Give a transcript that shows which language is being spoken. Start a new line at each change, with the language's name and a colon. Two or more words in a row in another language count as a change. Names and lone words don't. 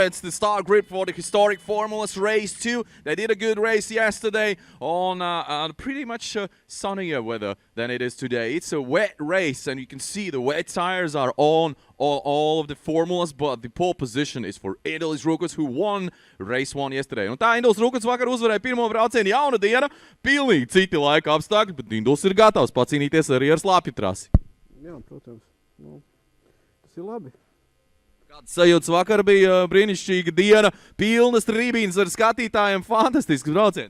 English: It's the start grid for the historic Formulas Race 2. They did a good race yesterday on pretty much sunnier weather than it is today. It's a wet race, and you can see the wet tires are on all of the formulas, but the pole position is for Indulis Rukuts, who won race 1 yesterday.
Latvian: Un tā Indulis Rukuts vakar uzvarēja pirmo braucienu, jauna diena, pilnīgi citi laika apstākļi, bet Indulis ir gatavs pacīnīties arī ar slāpju trasi. Jā, protams. Tas ir labi. Kāds sajūtas vakar bija brīnišķīga diena, pilnas trībīnas ar skatītājiem, fantastisks brauciens.